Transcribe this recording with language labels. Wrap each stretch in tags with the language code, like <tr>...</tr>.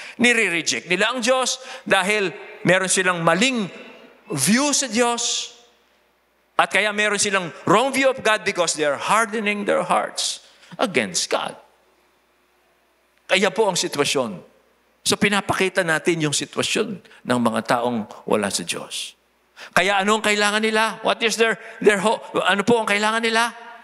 <tl>Nire-reject nila ang Diyos dahil meron silang maling view sa Diyos. At kaya meron silang</tl> <en>wrong view of God because they are hardening their hearts against God.</en> <tl>Kaya po ang sitwasyon. So pinapakita natin yung sitwasyon ng mga taong wala sa Diyos. Kaya ano ang kailangan nila?</tl> <en>What is their hope?</en> <tl>Ano po ang kailangan nila?</tl>